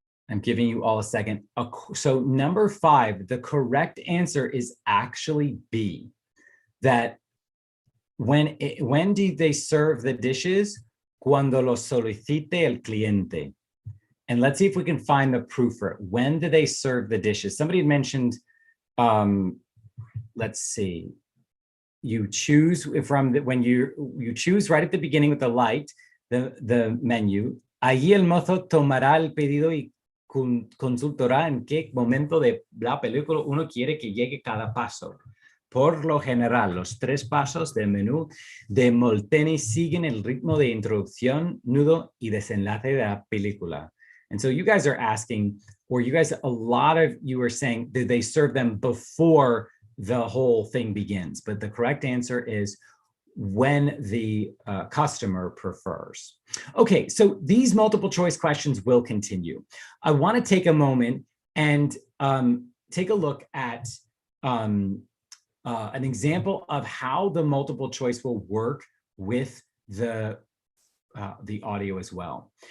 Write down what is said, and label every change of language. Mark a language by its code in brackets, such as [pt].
[en] I'm giving you all a second. So number 5, the correct answer is actually B, that when do they serve the dishes? [es] Cuando lo solicite el cliente. [en] And let's see if we can find the proof for it. When do they serve the dishes? Somebody mentioned, let's see, you choose from when you choose right at the beginning with the light, the menu. [es] Allí el mozo tomará el pedido y consultará en qué momento de la película uno quiere que llegue cada paso. Por lo general, los 3 pasos del menú de Molteni siguen el ritmo de introducción, nudo y desenlace de la película. [en] And so you guys are asking, or you guys, a lot of you are saying, did they serve them before the whole thing begins? But the correct answer is when the customer prefers. Okay, so these multiple choice questions will continue. I want to take a moment and take a look at an example of how the multiple choice will work with the audio as well.